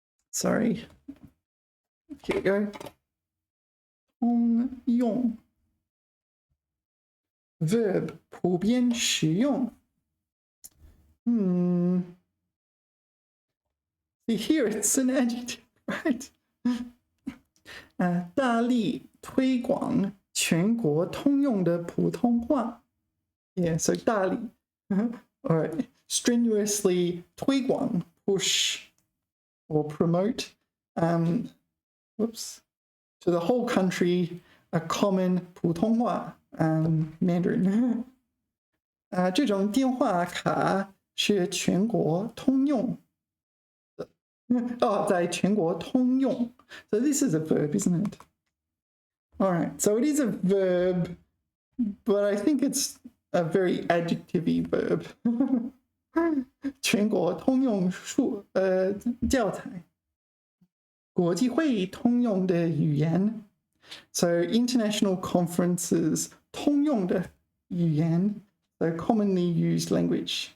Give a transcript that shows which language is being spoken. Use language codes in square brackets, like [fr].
[en] Sorry. Here we go. 通用. [zh] Verb, 普遍使用. [en] See, here it's an adjective, right? [zh] 大力推广全国通用的普通话. [en] Yeah, so 大力.All right. Strenuously 推广, push or promote. Whoops. To the whole country, a common 普通话, Mandarin. [zh] 这种电话卡是全国通用的。在全国通用. [en] So this is a verb, isn't it? All right, so it is a verb, but I think it's a very adjective-y verb. [zh] 全国通用教材. 国际会议通用的语言. [en] So international conferences, [zh] 通用的语言, [en] so commonly used language.